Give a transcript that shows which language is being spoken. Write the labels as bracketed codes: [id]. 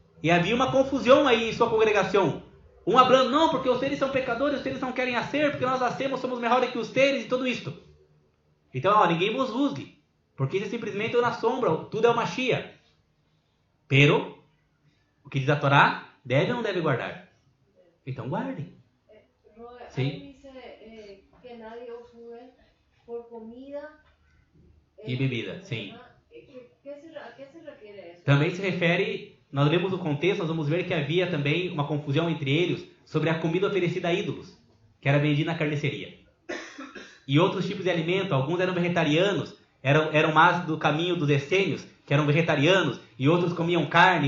[pt] E havia uma confusão aí em sua congregação. Um falando, não, porque vocês são pecadores, vocês não querem ser, porque nós nascemos, somos melhores que vocês e tudo isto. Então, ninguém vos juzgue. Porque isso é simplesmente na sombra, tudo é o Mashiach. Pero, o que diz a Torá, deve ou não deve guardar? Então guardem. [es] Ahí dice que nadie os juzgue por comida [pt] e bebida, sim. [es] ¿A qué se refiere eso? [pt] Também se refere, nós lemos o contexto, nós vamos ver que havia também uma confusão entre eles sobre a comida oferecida a ídolos, que era vendida na carniceria. E outros tipos de alimento, alguns eram vegetarianos, eram mais do caminho dos essênios, que eram vegetarianos, e outros comiam carne.